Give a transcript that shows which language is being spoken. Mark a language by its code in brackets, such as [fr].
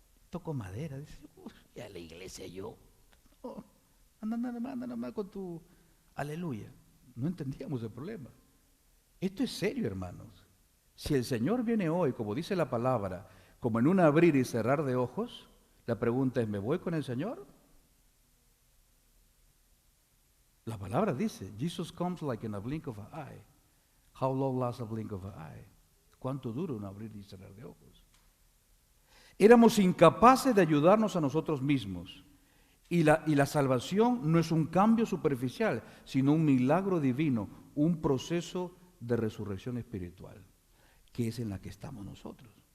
[es] Toco madera, dice, y a la iglesia yo. Oh, anda nada más con tu aleluya. No entendíamos el problema. Esto es serio, hermanos. Si el Señor viene hoy, como dice la palabra, como en un abrir y cerrar de ojos, la pregunta es, ¿me voy con el Señor? La palabra dice, [en] Jesus comes like in a blink of an eye. How long lasts a blink of an eye? [es] ¿Cuánto dura un abrir y cerrar de ojos? Éramos incapaces de ayudarnos a nosotros mismos. Y la salvación no es un cambio superficial, sino un milagro divino, un proceso de resurrección espiritual, que es en la que estamos nosotros.